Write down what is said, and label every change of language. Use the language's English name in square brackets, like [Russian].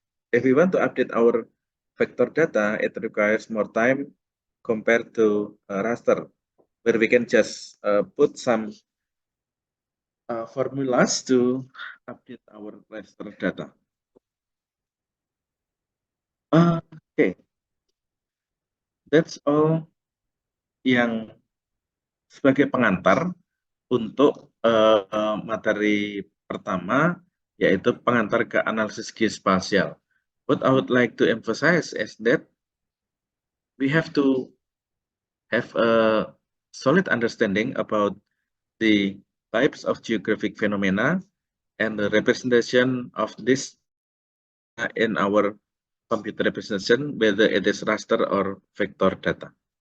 [English] If we want to update our vector data, it requires more time compared to raster, where we can just put some formulas to update our raster data. [Indonesian] Okay, that's all yang sebagai pengantar untuk materi pertama, yaitu pengantar ke analisis geospasial. [English] What I would like to emphasize is that we have to have a solid understanding about the types of geographic phenomena and the representation of this in our computer representation, whether it is raster or vector data.